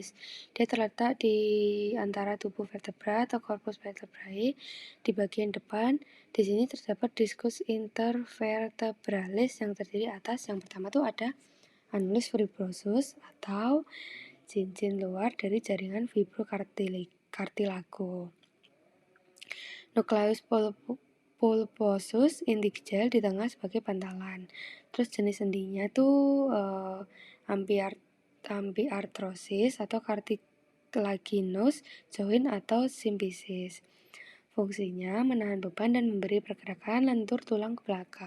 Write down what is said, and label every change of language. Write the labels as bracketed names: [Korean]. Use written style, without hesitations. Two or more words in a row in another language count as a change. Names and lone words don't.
[Indonesian] Dia terletak di antara tubuh vertebra atau [Latin] corpus vertebrae [Indonesian] di bagian depan. Di sini terdapat diskus intervertebralis yang terdiri atas. Yang pertama tuh ada [Latin] annulus fibrosus [Indonesian] atau cincin luar dari jaringan fibrocartilago. [Latin] Nucleus pulposus [Indonesian] indigel di tengah sebagai bantalan. Terus jenis sendinya tuh ambiartrosis atau [English] cartilaginous joint [Indonesian] atau symphysis. Fungsinya menahan beban dan memberi pergerakan lentur tulang ke belakang.